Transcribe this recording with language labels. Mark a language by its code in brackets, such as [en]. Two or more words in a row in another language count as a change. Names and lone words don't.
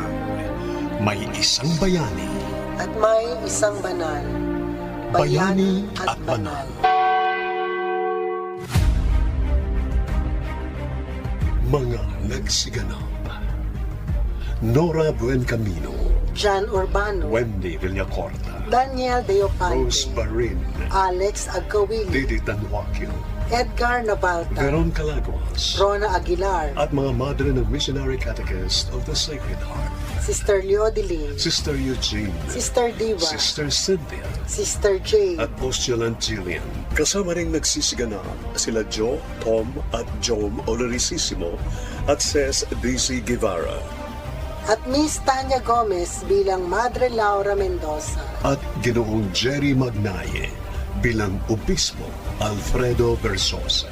[tl] May isang bayani. At may isang banal. Bayani at banal. Mga nagsiganap. Nora Buencamino, Jan Urbano, Wendy Villacorta, Daniel Deopante, Rose Barin, Alex Agkawili, Didi Tanwakyo, Edgar Nabalta, Veron Calaguas, Rona Aguilar, at mga madre ng Missionary Catechist of the Sacred Heart. Sister Leodilin, Sister Eugene, Sister Diva, Sister Cynthia, Sister Jade, at Postulant Jillian. Kasama ring nagsisiganap sila Joe, Tom at Jom Olorisissimo at Ces DC Guevara. at Miss Tanya Gomez bilang Madre Laura Mendoza. At Ginoong Jerry Magnaye bilang Obispo Alfredo Versosa.